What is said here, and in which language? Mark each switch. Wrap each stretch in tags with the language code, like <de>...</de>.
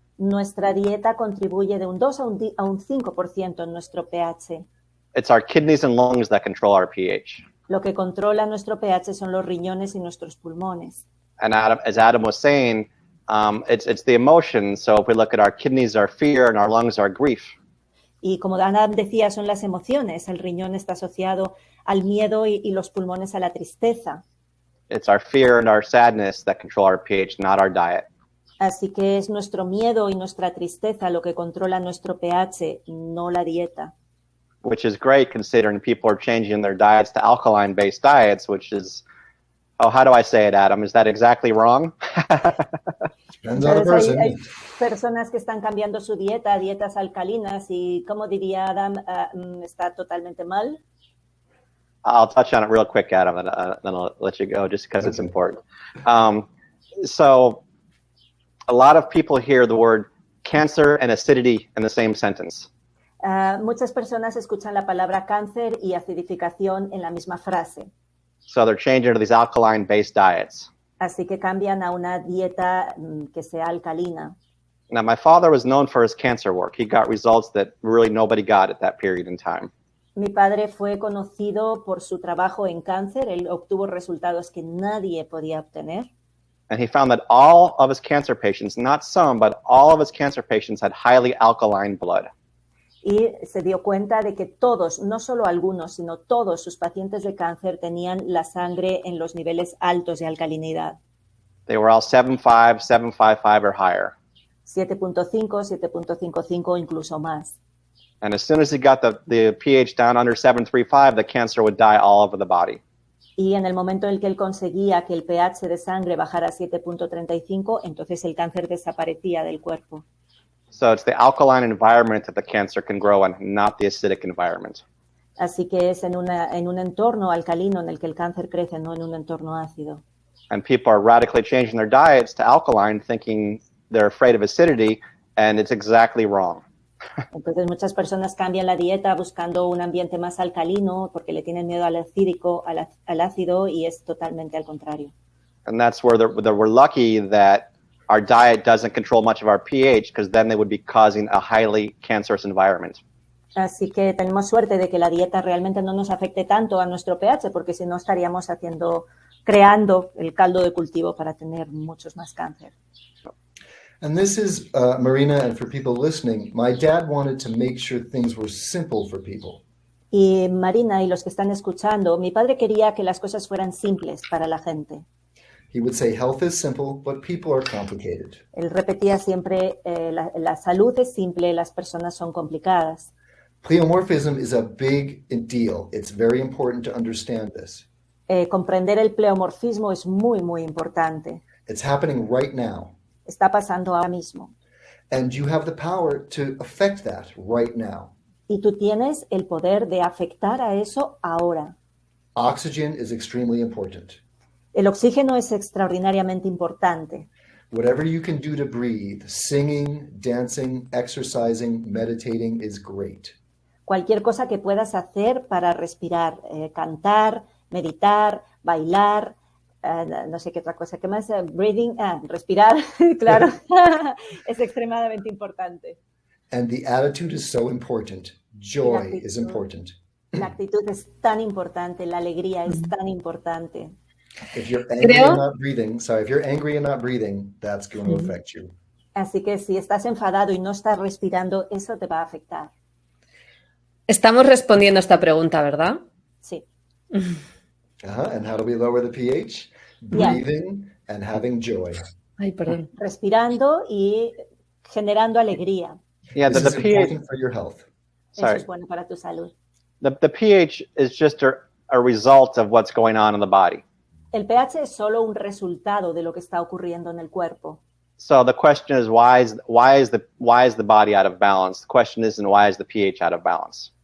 <es>Nuestra dieta contribuye de un 2 a un 5% en nuestro pH.</es> <en>It's our kidneys and lungs that control our pH.</en> <es>Lo que controla nuestro pH son los riñones y nuestros pulmones.</es> <en>And as Adam was saying, it's the emotions. So if we look at our kidneys, our fear, and our lungs, our grief.</en> <es>Y como Adam decía, son las emociones. El riñón está asociado al miedo y los pulmones a la tristeza.</es> <en>It's our fear and our sadness that control our pH, not our diet.</en> <es>Así que es nuestro miedo y nuestra tristeza lo que controla nuestro pH, no la dieta.</es> <en>Which is great considering people are changing their diets to alkaline-based diets, which is, oh, how do I say it, Adam? Is that exactly wrong? Depends on the</en> <es>Entonces</es> <en>person.</en> <es>hay personas que están cambiando su dieta a dietas alcalinas y, como diría Adam, está totalmente mal.</es> <en>I'll touch on it real quick, Adam, and then I'll let you go just because it's important. So a lot of people hear the word cancer and acidity in the same sentence.</en> <es>Muchas personas escuchan la palabra cáncer y acidificación en la misma frase.</es> <en>So they're changing to these alkaline-based diets.</en> <es>Así que cambian a una dieta que sea alcalina.</es> <en>Now, my father was known for his cancer work. He got results that really nobody got at that period in time.</en> <es>Mi padre fue conocido por su trabajo en cáncer. Él obtuvo resultados que nadie podía obtener.</es> <en>And he found that all of his cancer patients, not some, but all of his cancer patients had highly alkaline blood.</en> <es>Y se dio cuenta de que todos, no solo algunos, sino todos sus pacientes de cáncer tenían la sangre en los niveles altos de alcalinidad.</es> <en>They were all 7.5, 7.55 or higher.</en> <es>7.5, 7.55, incluso más.</es> <en>And as soon as he got the pH down under 7.35, the cancer would die all over the body.</en> <es>Y en el momento en el que él conseguía que el pH de sangre bajara a 7.35, entonces el cáncer desaparecía del cuerpo.</es> <en>So it's the alkaline environment that the cancer can grow in, not the acidic environment.</en> <es>Así que es en un entorno alcalino en el que el cáncer crece, no en un entorno ácido.</es> <en>And people are radically changing their diets to alkaline, thinking they're afraid of acidity, and it's exactly wrong.</en> <es>Entonces muchas personas cambian la dieta buscando un ambiente más alcalino porque le tienen miedo al acídico, al ácido, y es totalmente al contrario.</es> <en>And that's where we're lucky that our diet doesn't control much of our pH, because then they would be causing a highly cancerous environment.</en> <es>Así que tenemos suerte de que la dieta realmente no nos afecte tanto a nuestro pH, porque si no estaríamos creando el caldo de cultivo para tener muchos más cáncer.</es> <en>And this is, Marina, and for people listening, my dad wanted to make sure things were simple for people.</en> <es>Y Marina y los que están escuchando, mi padre quería que las cosas fueran simples para la gente.</es> <en>He would say health is simple, but people are complicated.</en> <es>Él repetía siempre, la salud es simple, las personas son complicadas.</es> <en>Pleomorphism is a big deal. It's very important to understand this.</en> <es>Comprender el pleomorfismo es muy, muy importante.</es> <en>It's happening right now.</en> <es>Está pasando ahora mismo.</es> <en>And you have the power to affect that right now.</en> <es>Y tú tienes el poder de afectar a eso ahora.</es> <en>Oxygen is extremely important.</en> <es>El oxígeno es extraordinariamente importante.</es> <en>Whatever you can do to breathe, singing, dancing, exercising, meditating is great.</en> <es>Cualquier cosa que puedas hacer para respirar, cantar, meditar, bailar, no sé qué otra cosa, ¿qué más? Breathing, respirar, claro, es extremadamente importante.</es> <en>And the attitude is so important. Joy is important.</en> <es>La actitud es tan importante, la alegría es tan importante.</es> <en>If you're angry and not breathing, if you're angry and not breathing, that's going to affect you.</en> <es>Así que si estás enfadado y no estás respirando, eso te va a afectar. Estamos respondiendo a esta pregunta, ¿verdad? Sí.</es> <en>And how do we lower the pH? Breathing and having joy.</en> <es>Ay, perdón. Respirando y generando alegría.</es> <en>Yeah, This the is pH. important for your health.</en> <es>Eso</es> <en>Sorry.</en> <es>es bueno para tu salud.</es> <en>The pH is just a result of what's going on in the body.</en> <es>El pH es solo un resultado de lo que está ocurriendo en el cuerpo.</es> <en>So the question is, why is the body out of balance? The question isn't why is the pH out of balance.</en>